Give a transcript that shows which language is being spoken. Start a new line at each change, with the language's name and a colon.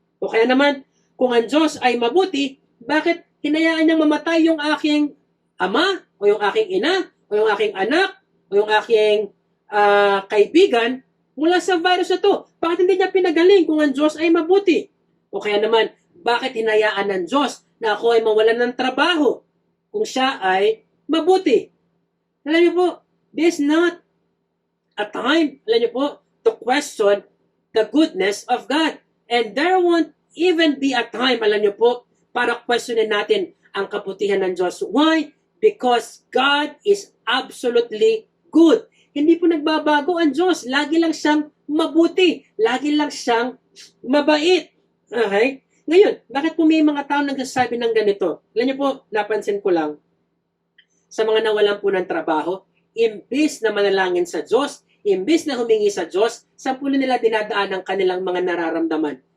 Filipino: O kaya naman, kung ang Diyos ay mabuti, bakit hinayaan niyang mamatay yung aking ama, o yung aking ina, o yung aking anak, o yung aking kaibigan mula sa virus na to? Bakit hindi niya pinagaling kung ang Diyos ay mabuti? O kaya naman, bakit hinayaan ng Diyos na ako ay mawalan ng trabaho kung siya ay mabuti?
English: Alam niyo po, this is not a time,
Filipino: alam niyo po,
English: to question the goodness of God. And there won't even be a time,
Filipino: alam niyo po, para questionin natin ang kabutihan ng Diyos.
English: Why? Because God is absolutely good.
Filipino: Hindi po nagbabago ang Diyos. Lagi lang siyang mabuti. Lagi lang siyang mabait. Okay? Ngayon, bakit po may mga tao nagsasabi ng ganito? Alam niyo po, napansin ko lang, sa mga nawalan po ng trabaho, imbis na manalangin sa Diyos, imbis na humingi sa Diyos, saan po nila dinadaan ang kanilang mga nararamdaman?